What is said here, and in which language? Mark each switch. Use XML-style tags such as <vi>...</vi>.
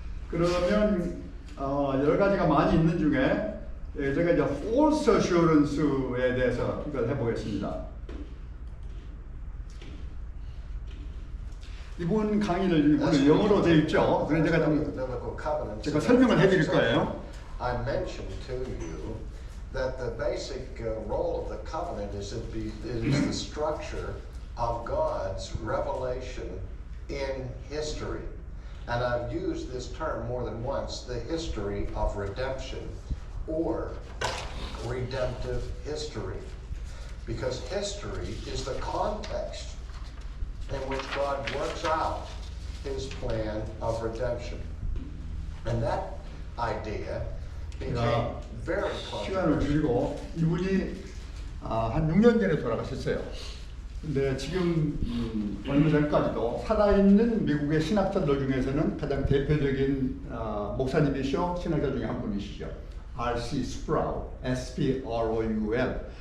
<ko>그러면 여러 가지가 많이 있는 중에 제가 이제 false assurance에 대해서 이걸 해보겠습니다. 이분 강의를 오늘 영어로 되어 있죠. 그래서 제가 설명을 해드릴 거예요.</ko> <en>I mentioned to you that the basic role of the covenant is it is the structure of God's revelation in history. And I've used this term more than once, the history of redemption or redemptive history. Because history is the context in which God works out his plan of redemption. And that idea became very</en> <ko>시간을 줄이고 이분이 한 6년 전에 돌아가셨어요. 근데 지금 얼마 전까지도 살아있는 미국의 신학자들 중에서는 가장 대표적인 목사님이시오. 신학자 중에 한 분이시죠.</ko> <en>R.C. Sproul, S-P-R-O-U-L.</en>